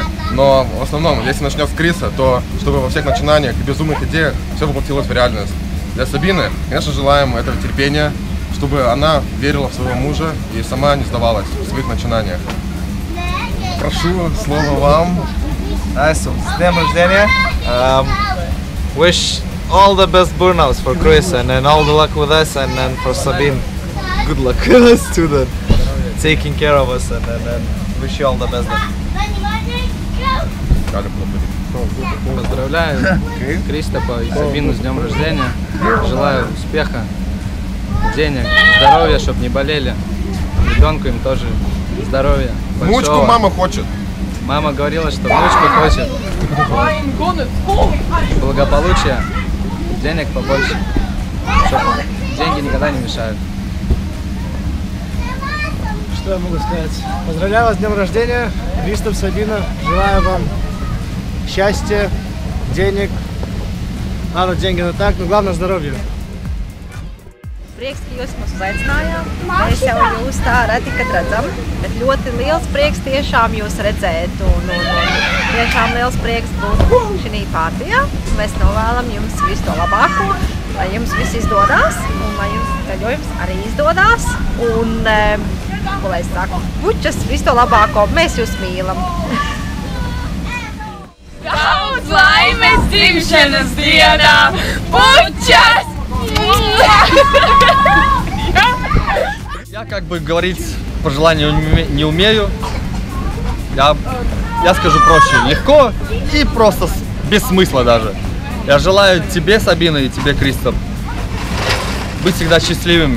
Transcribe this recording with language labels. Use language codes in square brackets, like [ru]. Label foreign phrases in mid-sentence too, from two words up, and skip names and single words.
[ru] Но в основном, если начнет с Криса, то чтобы во всех начинаниях и безумных идеях все воплотилось в реальность. Для Сабины, конечно, желаем этого терпения, чтобы она верила в своего мужа и сама не сдавалась в своих начинаниях. Прошу, слово вам. Nice. С днем рождения. [en] Wish all the best burnouts for Chris and all the luck with us and for Sabine. Good luck with us too then. Taking care of us and wish you all the best. [ru] Поздравляю Кристофа и Сабину с днем рождения. Желаю успеха, денег, здоровья, чтобы не болели. Ребенку им тоже здоровья. Внучку мама хочет. Мама говорила, что внучку хочет. Благополучия, денег побольше. Чтобы деньги никогда не мешают. Что я могу сказать? Поздравляю вас с днем рождения, Кристоф, Сабина. Желаю вам счастья, денег. Деньги, но так, но главное здоровье. [lv] Prieks, ka jūs mūs uzaicinājāt. Mēs jau jūs tā reti, kad redzam, bet ļoti liels prieks tiešām jūs redzēt. Tiešām liels prieks būt šī partijā. Mēs novēlam jums visu to labāko, lai jums viss izdodās un lai jums ceļojums arī izdodās. Un, ko lai es saku, bučas, visu to labāko, mēs jūs mīlam. Daudz laimes dzimšanas dienā! Bučas! [ru] Я как бы говорить пожелания не умею. Я скажу проще. Легко и просто без смысла даже. Я желаю тебе, Сабина, и тебе, Кристоф, быть всегда счастливыми.